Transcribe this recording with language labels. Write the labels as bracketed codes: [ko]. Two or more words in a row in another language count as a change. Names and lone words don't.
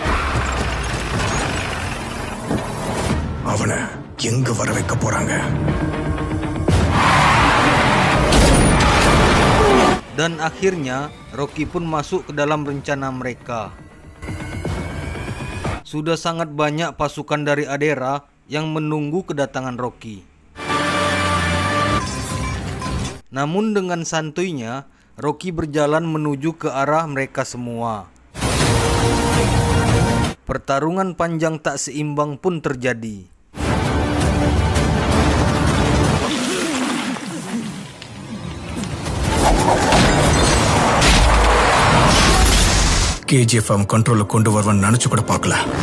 [ta] அவனை எங்க வர வைக்க போறாங்க? [id] Dan akhirnya Rocky pun masuk ke dalam rencana mereka. Sudah sangat banyak pasukan dari Adera yang menunggu kedatangan Rocky. Namun dengan santuinya, Rocky berjalan menuju ke arah mereka semua. Pertarungan panjang tak seimbang pun terjadi. [ta] KGF அவன் கண்ட்ரோல கொண்டு வருவான்னு நினைச்சு கூட பார்க்கல.